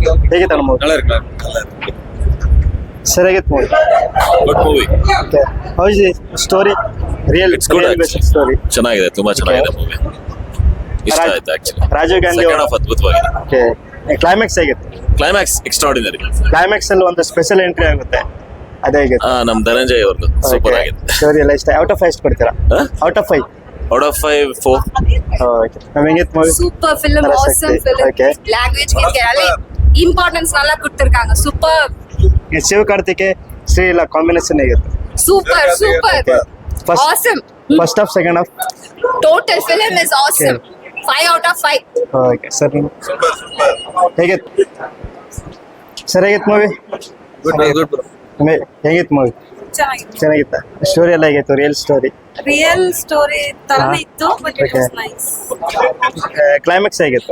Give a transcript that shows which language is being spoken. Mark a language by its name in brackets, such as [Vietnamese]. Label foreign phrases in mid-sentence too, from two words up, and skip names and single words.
[Kannada] ಹೇಗಿತ್ತಣ್ಣ ಮೂವಿ? [Tamil] நல்லா இருக்கு நல்லா இருக்கு [Kannada] ಸರಿಯಾಗಿತ್ತು ಮೂವಿ. [English] good movie okay, how is the story? real it's good based story. [Kannada] ಚೆನ್ನಾಗಿದೆ ತುಂಬಾ ಚೆನ್ನಾಗಿದೆ ಮೂವಿ ಇಷ್ಟ ಆಯ್ತು ಆಕ್ಚುಲಿ ರಾಜೀವ್ ಗಾಂಧಿ [English] second half [Kannada] ಅದ್ಭುತವಾಗಿದೆ ಓಕೆ, ಕ್ಲೈಮ್ಯಾಕ್ಸ್ ಹೇಗಿತ್ತು? [English] climax extraordinary [Kannada] ಕ್ಲೈಮ್ಯಾಕ್ಸ್ ಅಲ್ಲಿ ಒಂದು [English] special entry [Kannada] ಆಗುತ್ತೆ, ಅದೇ ಹೇಗಿತ್ತು? ನಮ್ ಧನಂಜಯ್ ಅವ್ರದ್ದು ಸೂಪರ್ ಆಗಿದೆ ಸ್ಟೋರಿ ಎಲ್ಲ ಇಷ್ಟ. [English] out of 5 [Kannada] ಎಷ್ಟು ಕೊಡ್ತೀರಾ? [English] out of 5. out of 5 4 [Kannada] ಓಕೆ, ನಮ್ಗೆ ಹೆಂಗಿತ್ತು ಮೂವಿ? [English] super film, awesome film. Okay. [Tamil] லாங்குவேஜ் கேலி இம்பார்ட்டன்ஸ் நல்லா கொடுத்திருக்காங்க. சூப்பர் [Kannada] ಶಿವಕಾರ್ತಿಕೆ ಶ್ರೀಲಾ ಕಾಂಬಿನೇಷನ್ ಹೇಗಿತ್ತು? [Tamil] சூப்பர் சூப்பர் [English] First- [Tamil] ஆசம். [English] first half second half? total film is awesome. 5 out of 5. okay sir, [Kannada] ಹೇಗಿತ್ತು ಸರ್? ಹೇಗಿತ್ತು ಮೂವಿ? ಹೇಗಿತ್ತು ಮೂವಿ? ಚೆನ್ನಾಗಿತ್ತ? ಸ್ಟೋರಿ ಎಲ್ಲ ಹೇಗಿತ್ತು? [English] real story? real story [Kannada] ತರನೇ ಇತ್ತು, [English] but it was Okay. [Kannada] ನೈಸ್. ಕ್ಲೈಮ್ಯಾಕ್ಸ್ ಹೇಗಿತ್ತು?